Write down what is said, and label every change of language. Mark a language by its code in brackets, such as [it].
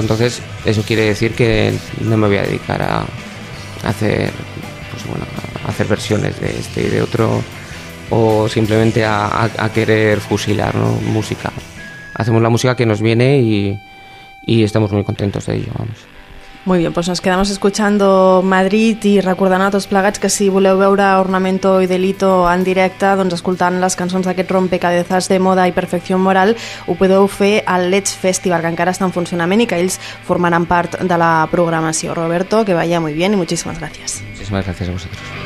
[es] Entonces eso quiere decir que no me voy a dedicar a hacer, pues bueno, a hacer versiones de este y de otro, o simplemente a querer fusilar, ¿no?, música. Hacemos la música que nos viene y estamos muy contentos de ello, vamos. Muy bien, pues nos quedamos escuchando Madrid [ca] i recordant a tots plegats que si voleu veure Ornamento i Delito en directe, doncs escoltant les cançons d'aquest rompecabezas de moda i perfecció moral, ho podeu fer al Let's Festival, que encara està en funcionament i que ells formaran part de la programació. [es] Roberto, que vaya muy bien y muchísimas gracias. Muchísimas gracias a vosotros.